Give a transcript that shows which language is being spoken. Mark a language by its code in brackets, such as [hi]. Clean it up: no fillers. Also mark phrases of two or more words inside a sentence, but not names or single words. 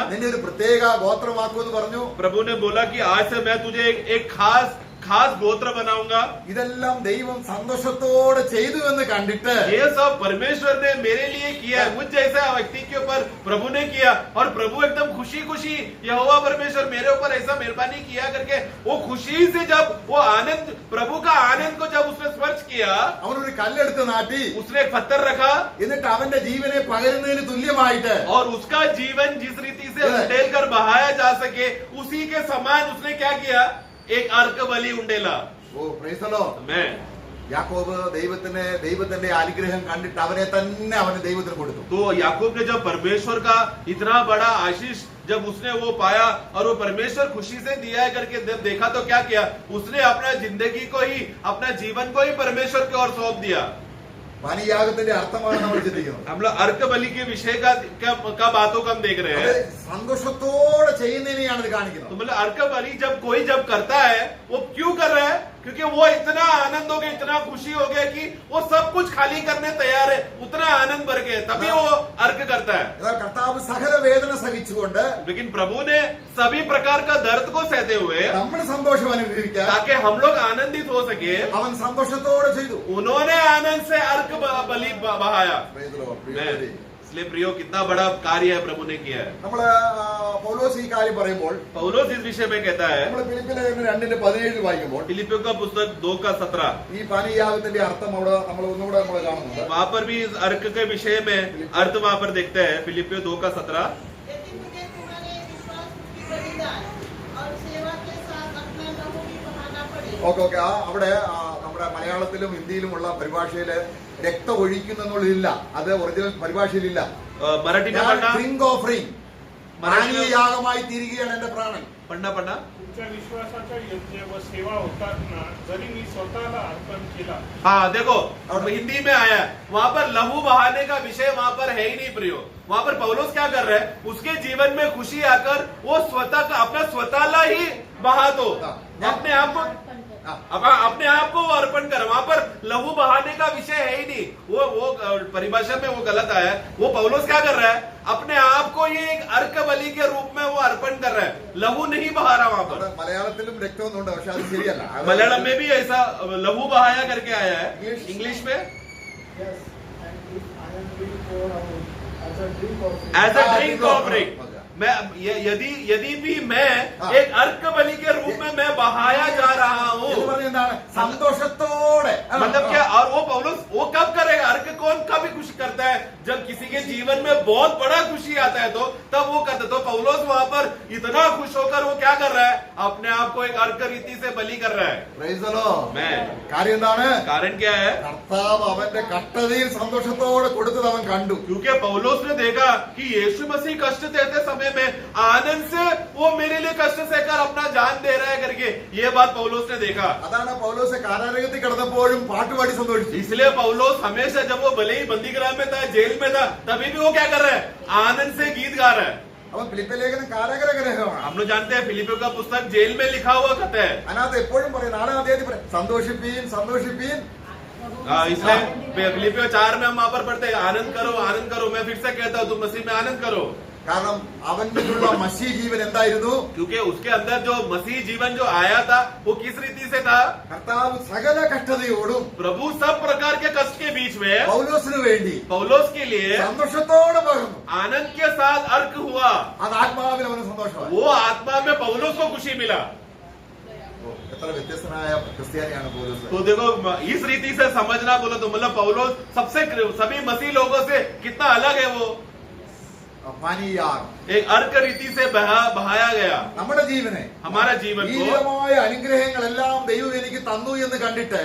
[ml] നിന്നെ ഒരു പ്രത്യേക ഗോത്രമാക്കുമെന്ന് പറഞ്ഞു. [hi] प्रभु ने बोला कि आज से मैं तुझे एक खास गोत्र बनाऊंगा। [ml] ഇതെല്ലാം ദൈവം സന്തോഷത്തോടെ ചെയ്തു എന്ന് കണ്ടിട്ട് [hi] ये सब परमेश्वर ने मेरे लिए किया है, मुझ जैसा व्यक्ति के ऊपर प्रभु ने किया, और प्रभु एकदम खुशी खुशी यहोवा परमेश्वर मेरे ऊपर ऐसा मेहरबानी किया करके वो खुशी से जब वो आनंद, प्रभु का आनंद को जब उसने स्पर्श किया, [ml] അവനൊരു കല്ലെടുത്ത് നാട്ടി, [hi] उसने एक पत्थर रखा, [ml] എന്നിട്ട് അവന്റെ ജീവനെ പകരുന്നതിന് തുല്യമായിട്ട് [hi] और उसका जीवन जिस रीति से उंडेल कर बहाया जा सके उसी के समान उसने क्या किया? एक अर्घ बलि उंडेला। [en] Oh praise the Lord. [hi] मैं [ml] യാക്കോബ് ദൈവത്തിന്റെ അനുഗ്രഹം കണ്ടിട്ട് അവനെ തന്നെ അവന് ദൈവത്തിന് കൊടുത്തു. [hi] तो याकूब ने जब परमेश्वर का इतना बड़ा आशीष जब उसने वो पाया और वो परमेश्वर खुशी से दिया है करके जब देखा तो क्या किया? उसने अपना जिंदगी को ही, अपना जीवन को ही परमेश्वर की ओर सौंप दिया। [ml] പാനീയാഗത്തിന്റെ അർത്ഥമാണ് നമ്മൾ ചിന്തിക്കുന്നത്. [hi] हम लोग अर्घ बलि के विषय का बातों को हम देख रहे [ml] അത് [hi] हैं। [ml] സന്തോഷത്തോടെ ചെയ്യുന്നതിനെയാണ് ഇത് [hi] तो [ml] കാണിക്കുന്നത്. [hi] मतलब अर्घ बलि जब कोई जब करता है वो क्यों कर रहा है? क्योंकि वो इतना आनंद हो गया, इतना खुशी हो गया कि वो सब कुछ खाली करने तैयार है, उतना आनंद भर गया, तभी वो अर्घ करता है। [ml] എന്നാൽ കർത്താവ് സകല വേദന സഹിച്ചുകൊണ്ട് [hi] लेकिन प्रभु ने सभी प्रकार का दर्द को सहते हुए [ml] നമ്മൾ സന്തോഷം അനുഭവിക്കാൻ [hi] ताकि हम लोग आनंदित हो सके, [ml] അവൻ സന്തോഷത്തോടെ ചെയ്തു. [hi] उन्होंने आनंद से अर्घ बलि बहाया। [en] Praise the Lord. [ml] പ്രിയമുള്ളവരെ, [hi] इसलिए प्रियो कितना बड़ा कार्य है प्रभु ने किया है। [ml] നമ്മള് പൗലോസ് ഈ കാര്യം പറയുമ്പോൾ [hi] पौलोस इस विषय में कहता है, [ml] നമ്മൾ ഫിലിപ്പിലെ 2:17 വായിക്കുമ്പോൾ [hi] फिलिपियों का पुस्तक 2:17, [ml] ഈ പാനീയാഗത്തിന്റെ അർത്ഥം അവിടെ നമ്മൾ ഒന്നുകൂടെ നമ്മൾ കാണുന്നുണ്ട്. [hi] वहां पर भी इस अर्क के विषय में अर्थ वहां पर देखते हैं। फिलिपियो 2:17, यदि मुझे तुम्हारे विश्वास की बलिदान और सेवा के साथ अपना लहू भी बहाना पड़े। [ml] ഓക്കെ ഓക്കെ അവിടെ നമ്മുടെ മലയാളത്തിലും ഹിന്ദിയിലുമുള്ള പരിഭാഷയില് രക്തം ഒഴിക്കുന്നു എന്നുള്ളതില്ല. അത് ഒറിജിനൽ പരിഭാഷയിലില്ല. [hi] मराठी में पढ़ना, [en] drink offering, [ml] പാനീയയാഗമായി തീരുകയാണ് എന്റെ പ്രാണൻ. [hi] पढ़ना पढ़ना। [mr] तुमच्या विश्वासाचा यज्ञ व सेवा होताना जरी मी स्वतःला अर्पण केला। [hi] हाँ देखो, और हिंदी में आया है, वहां पर लहू बहाने का विषय वहां पर है ही नहीं प्रियो। वहां पर पौलोस क्या कर रहे हैं, उसके जीवन में खुशी आकर वो स्वतः का अपना स्वतःला ही बहा दो, अपने आप को अपने आप को अर्पण कर। वहां पर लहू बहाने का विषय है ही नहीं। वो परिभाषा में वो गलत आया है। वो पौलोस क्या कर रहा है, अपने आप को ये एक अर्क बलि के रूप में वो अर्पण कर रहा है, लहू नहीं बहा रहा वहां पर। [ml] അവിടെ മലയാളത്തിലും രക്തമൊന്നുണ്ട്, പക്ഷെ അത് ശരിയല്ല. [hi] मलयालम में भी ऐसा लहू बहाया करके आया है। इंग्लिश में [en] as a drink offering, [hi] मैं यदि भी मैं एक अर्क बलि के रूप में मैं बहाया जा रहा हूँ, [ml] ഇത് പറഞ്ഞ എന്താണ്, സന്തോഷത്തോടെ. [hi] मतलब क्या। और वो पौलुस वो कब करेगा, अर्क कौन कभी खुशी करता है, जब किसी के जीवन में बहुत बड़ा खुशी आता है तो तब वो करता है। तो पौलुस वहां पर इतना खुश होकर वो क्या कर रहा है, अपने आप को एक अर्क रीति से बलि कर रहा है। [en] Praise the Lord. [hi] मैं [ml] കാര്യം എന്താണ്, [hi] कारण क्या है, [ml] കർത്താവ് അവന്റെ കഷ്ടതയിൽ സന്തോഷത്തോടെ കൊടുത്തത് അവൻ കണ്ടു. [hi] क्योंकि पौलुस ने देखा कि यीशु मसीह कष्ट देते समय में आनंद से वो मेरे लिए कष्ट सहकर अपना जान दे रहा है करके, ये बात पौलुस ने देखा। [ml] അതാണ് പൗലോസ് കാരാഗ്രഹത്തിൽ കിടന്നപ്പോഴും പാട്ടുപാടി സന്തോഷിച്ചു. [hi] इसलिए पौलुस हमेशा जब वो भले ही बंदीगृह में था, जेल में था, तभी भी वो क्या कर रहा है, आनंद से गीत गा रहा है। [ml] അവൻ ഫിലിപ്പിയ ലേഖനം കാരാഗ്രഹ ഗ്രഹമാണ്. [hi] हम लोग जानते हैं फिलिपियों का पुस्तक जेल में लिखा हुआ खत है। [ml] അതിനകത്ത് എപ്പോഴും പറയും, 4-ാം അധ്യായത്തിൽ പറയും, സന്തോഷിപ്പീൻ സന്തോഷിപ്പീൻ. [hi] इसलिए फिलिपियो 4 में हम वहां पर पढ़ते हैं, आनंद करो आनंद करो। मैं फिर से कहता हूँ, तुम मसीह में आनंद करो। [ml] കാരണം അവനിലുള്ള മസീഹ് ജീവൻ എന്തായിരുന്നു, [hi] क्योंकि उसके अंदर जो मसीह जीवन जो आया था वो किस रीति से था, [ml] കർത്താവ് സകല കഷ്ടതയോടും [hi] प्रभु सब प्रकार के कष्ट के बीच में [ml] പൗലോസിന് വേണ്ടി [hi] पौलुस के लिए [ml] സന്തോഷത്തോടെ പകർന്നു. [hi] आनंद के साथ अर्क हुआ। [ml] അത് ആത്മാവിൽ അവന് സന്തോഷമായി. [hi] वो आत्मा में पौलुस को खुशी मिला। [ml] എത്ര വ്യത്യസ്തനായ ക്രിസ്ത്യാനിയാണ് പൗലോസ്. [hi] तो देखो, इस रीति से समझना बोलो तो मतलब पौलुस सबसे सभी मसीह लोगों से कितना अलग है। वो [ml] പാനീയാഗം [hi] एक अर्क रीति से बहाया गया। [ml] നമ്മുടെ ജീവനെ, [hi] हमारा जीवन [ml] ഈ [hi] को [ml] വിധമായ അനുഗ്രഹങ്ങളെല്ലാം ദൈവം എനിക്ക് തന്നു എന്ന് കണ്ടിട്ട്